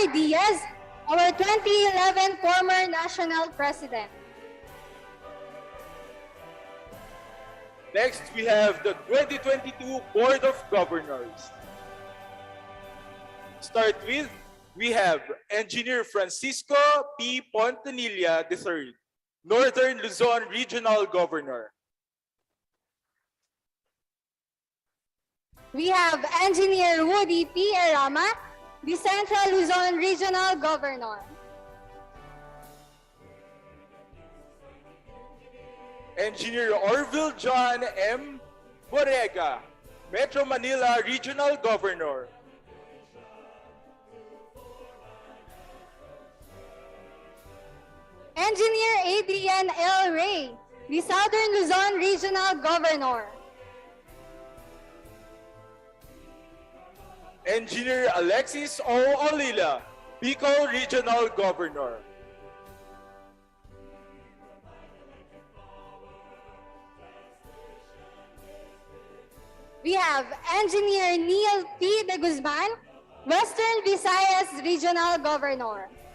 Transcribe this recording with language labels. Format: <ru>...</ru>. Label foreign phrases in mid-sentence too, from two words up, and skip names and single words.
<en>Diaz, our 2011 former National President. Next, we have the 2022 Board of Governors. Start with, we have Engineer Francisco P. Pontanilla III, Northern Luzon Regional Governor. We have Engineer Woody P. Erama, the Central Luzon Regional Governor. Engineer Orville John M. Borrega, Metro Manila Regional Governor. Engineer Adrian L. Ray, the Southern Luzon Regional Governor. Engineer Alexis O. Olila, Bicol Regional Governor. We have Engineer Neil P. De Guzman, Western Visayas Regional Governor.</en>